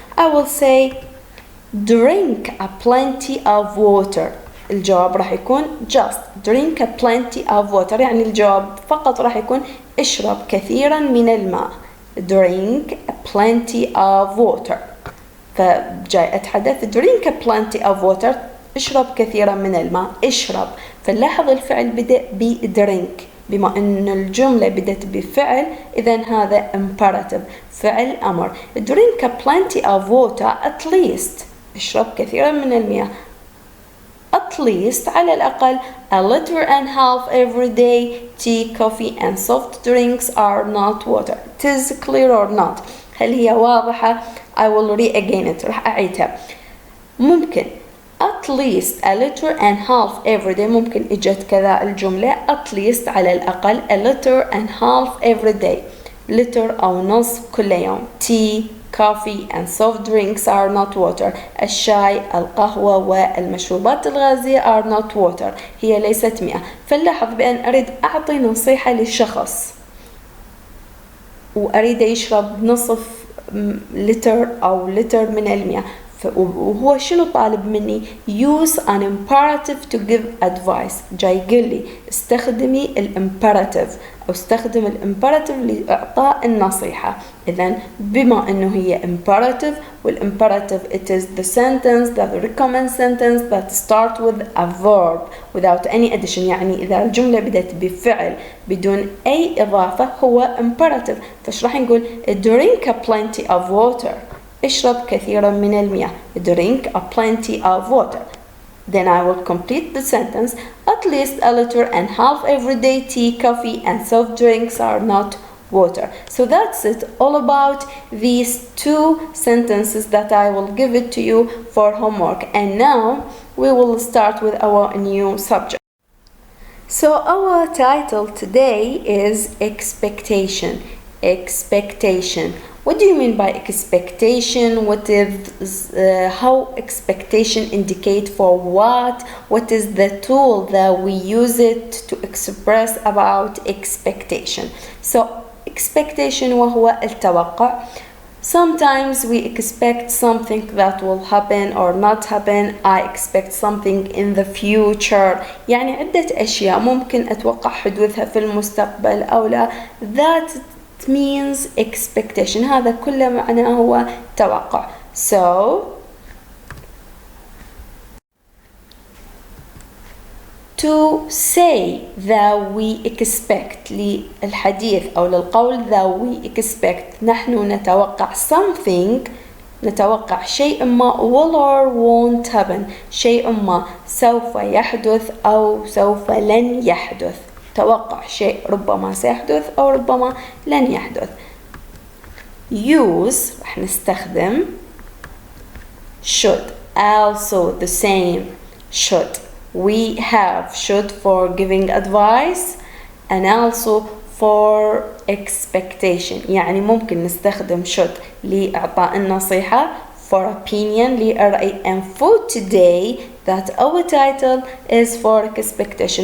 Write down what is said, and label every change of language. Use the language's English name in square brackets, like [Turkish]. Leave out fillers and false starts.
[English] I will say drink a plenty of water. [Arabic] الجواب راح يكون [English] just drink a plenty of water [Arabic] يعني الجواب فقط راح يكون اشرب كثيرا من الماء. [English] drink a plenty of water. [Arabic] فجاي أتحدث [English] drink a plenty of water [Arabic] اشرب كثيرا من الماء. اشرب. فنلاحظ الفعل بدأ ب drink بما أن الجملة بدأت بفعل إذن هذا imperative فعل أمر. [English] drink a plenty of water at least [Arabic] اشرب كثيرا من المياه [English] at least [Arabic] على الأقل [English] a liter and half every day. Tea, coffee and soft drinks are not water. It is clear or not? [Arabic] هل هي واضحة؟ [English] I will read again it. [Arabic] راح أعيدها. [English] ممكن at least a liter and half every day. [Arabic] ممكن إجت كذا الجملة [English] at least [Arabic] على الأقل [English] a liter and half every day. [Arabic] liter أو نصف كل يوم. [English] Tea, coffee and soft drinks are not water. [Arabic] الشاي، القهوة والمشروبات الغازية [English] are not water. [Arabic] هي ليست مياه. فلاحظ بأن أريد أعطي نصيحة للشخص وأريد يشرب نصف لتر أو لتر من المياه، وهو شنو طالب مني؟ [English] use an imperative to give advice. [Arabic] جاي يقول لي استخدمي الامبerative أو استخدم الامبerative لإعطاء النصيحة. إذن بما أنه هي [English] imperative والimperative it is the sentence that recommends sentence that start with a verb without any addition. [Arabic] يعني إذا الجملة بدأت بفعل بدون أي إضافة هو imperative. فش راح نقول [English] drink a plenty of water. [Arabic] اشرب كثيرا من المياه. [English] Drink a plenty of water. Then I will complete the sentence. At least a liter and half every day. Tea, coffee and soft drinks are not water. So that's it all about these two sentences that I will give it to you for homework. And now we will start with our new subject. So our title today is expectation. Expectation. What do you mean by expectation? What is how expectation indicate for what? What is the tool that we use it to express about expectation? So expectation [Arabic] وهو التوقع. [English] Sometimes we expect something that will happen or not happen. I expect something in the future. [Arabic] يعني عدة أشياء ممكن أتوقع حدوثها في المستقبل أو لا. [English] That means expectation. [Arabic] هذا كله معناه هو توقع. [English] So to say that we expect [Arabic] للحديث أو للقول [English] that we expect [Arabic] نحن نتوقع something، نتوقع شيء ما [English] will or won't happen، [Arabic] شيء ما سوف يحدث أو سوف لن يحدث. توقع شيء ربما سيحدث أو ربما لن يحدث. use راح نستخدم should. [English] Also the same should. We have should for giving advice and also for expectation. [Arabic] يعني ممكن نستخدم [English] should [Arabic] لإعطاء النصيحة [English] for opinion للرأي and for today that our title is for expectation.